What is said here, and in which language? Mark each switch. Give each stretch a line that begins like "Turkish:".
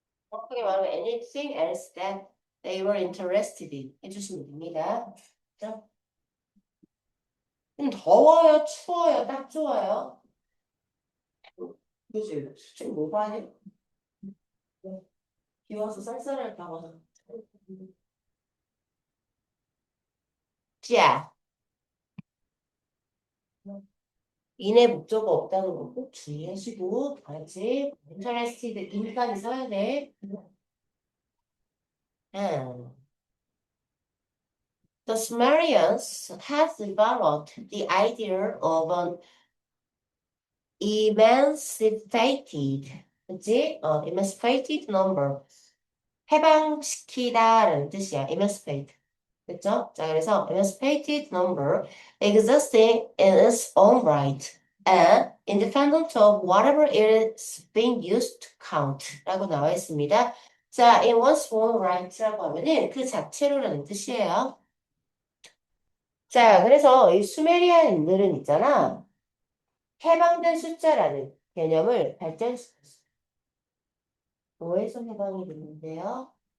Korean: 정확하게 말하면
English: anything else that they were interested in
Korean: 해주시면 됩니다. 자, 좀 더워요? 추워요? 딱 좋아요? 그지? 지금 뭐 봐야 비와서 쌀쌀할까 봐. 자, 인의 목적어 없다는 거 꼭 주의하시고, 알았지? interested, in까지 써야 돼. 응.
English: The Sumerians had developed the idea of an emancipated,
Korean: 그치?
English: emancipated number.
Korean: 해방시키다라는 뜻이야. emancipate. 그쵸? 자, 그래서
English: emancipated number existing in its own right and independent of whatever it is being used to count
Korean: 라고 나와 있습니다. 자, in one's own right라고 하면은 그 자체로라는 뜻이에요. 자, 그래서 이 수메리안인들은 있잖아. 해방된 숫자라는 개념을 발전시켰어. 뭐에서 해방이 됐는데요?